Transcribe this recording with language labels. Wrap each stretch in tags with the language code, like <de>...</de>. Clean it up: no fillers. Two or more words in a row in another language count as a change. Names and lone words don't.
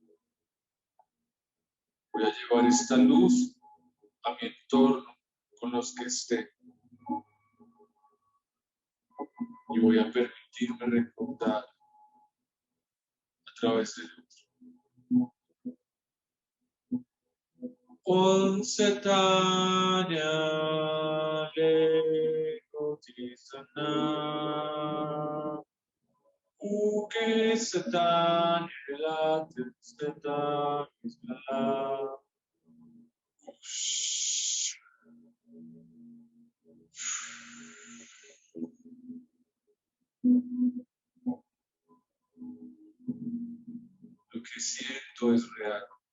<es>Voy a llevar esta luz a mi entorno, con los que esté. Y voy a permitirme recordar a través del otro. Onsetanya lekotisana uke satanya latisana. Lo que siento es real.</es>